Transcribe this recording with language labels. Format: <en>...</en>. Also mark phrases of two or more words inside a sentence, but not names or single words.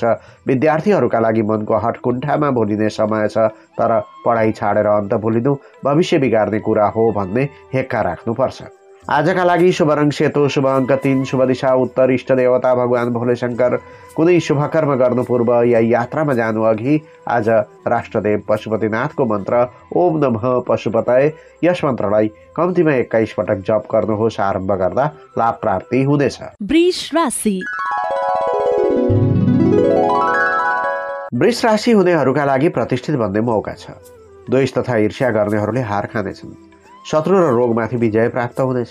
<ne>विद्यार्थीहरूका लागि मनको हटकुण्ठामा भुलिने समय छ, तर पढाइ छाडेर अन्त भुलिनु भविष्य बिगार्ने कुरा हो भन्ने हेक्का राख्नुपर्छ। आजका लागि शुभ रङ सेतो, शुभ अङ्क 3, शुभ दिशा उत्तर, इष्ट देवता भगवान भोले शङ्कर। कुनै शुभ कर्म गर्नु पूर्व या यात्रामा जानु अघि आज राष्ट्रदेव पशुपतिनाथको मन्त्र</ne> <sa>ओम नमः पशुपतये,</sa> <ne>यस मन्त्रलाई कम्तीमा 21 पटक जप गर्नुहोस्। आरम्भ गर्दा लाभ प्राप्ति हुनेछ। वृष राशि वृष राशि हुनेहरूका लागि प्रतिष्ठित बन्ने मौका छ। द्वेष तथा ईर्ष्या गर्नेहरूले हार खानेछन्। शत्रु र रोगमाथि विजय प्राप्त हुनेछ।</ne>